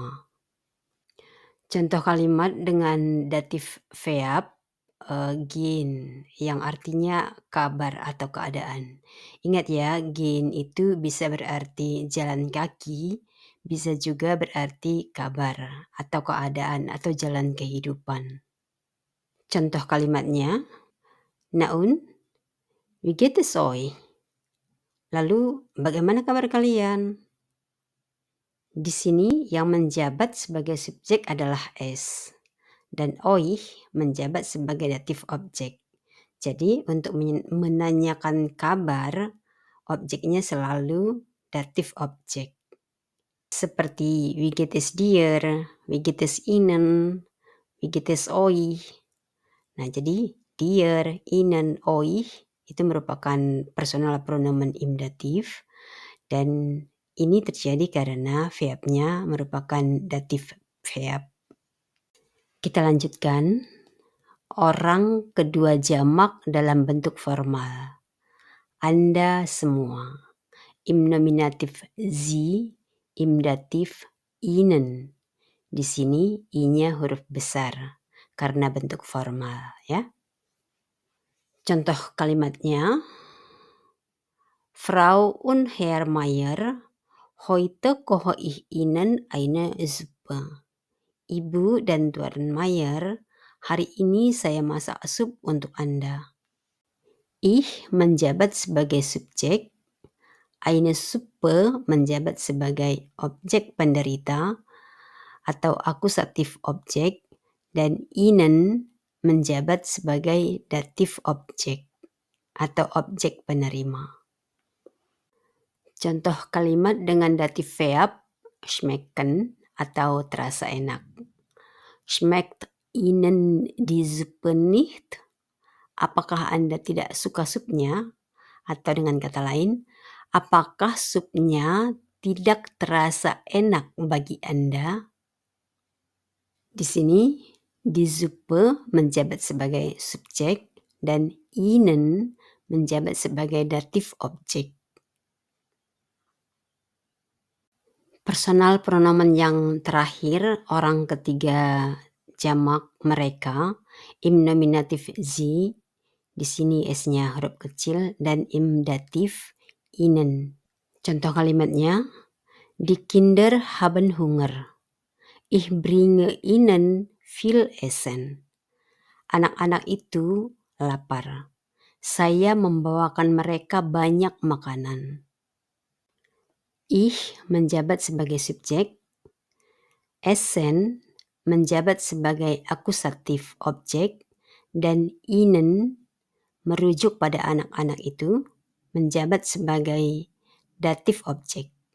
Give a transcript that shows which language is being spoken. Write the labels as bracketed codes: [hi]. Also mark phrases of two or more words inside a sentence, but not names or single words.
[id] Contoh kalimat dengan datif verb gehen, yang artinya kabar atau keadaan. Ingat ya, gehen itu bisa berarti jalan kaki, bisa juga berarti kabar atau keadaan atau jalan kehidupan. Contoh kalimatnya, [de] na und, wie geht es euch? [id] Lalu, bagaimana kabar kalian? Di sini yang menjabat sebagai subjek adalah es dan euch menjabat sebagai datif objek. Jadi untuk menanyakan kabar, objeknya selalu datif objek. Seperti [de] wie geht es dir, wie geht es Ihnen, wie geht es euch. [id] Nah, jadi dir, Ihnen, euch itu merupakan [de] personal pronomen im datif [id] dan ini terjadi karena verbnya merupakan datif verb. Kita lanjutkan. Orang kedua jamak dalam bentuk formal. Anda semua. [de] Im nominatif Sie, im datif Ihnen. [id] Di sini I-nya huruf besar karena bentuk formal ya. Contoh kalimatnya, [de] Frau und Herr Mayer, heute koche ich Ihnen eine Suppe. [id] Ibu dan Tuan Mayer, hari ini saya masak sup untuk Anda. Ich menjabat sebagai subjek, [de] eine Suppe [id] menjabat sebagai objek penderita atau akusatif objek, dan Ihnen menjabat sebagai datif objek atau objek penerima. Contoh kalimat dengan datif verb schmecken atau terasa enak. [de] Schmeckt Ihnen die Suppe nicht? [id] Apakah Anda tidak suka supnya? Atau dengan kata lain, apakah supnya tidak terasa enak bagi Anda? Di sini, [de] die Suppe [id] menjabat sebagai subjek dan Ihnen menjabat sebagai datif objek. [de] Personal pronomen [id] yang terakhir, orang ketiga jamak mereka, [de] im nominatif Sie, [id] di sini S-nya huruf kecil, dan [de] im datif Ihnen. [id] Contoh kalimatnya, [de] die Kinder haben Hunger. Ich bringe ihnen viel Essen. [id] Anak-anak itu lapar. Saya membawakan mereka banyak makanan. Ich menjabat sebagai subjek, Essen menjabat sebagai akusatif objek, dan Ihnen merujuk pada anak-anak itu menjabat sebagai datif objek.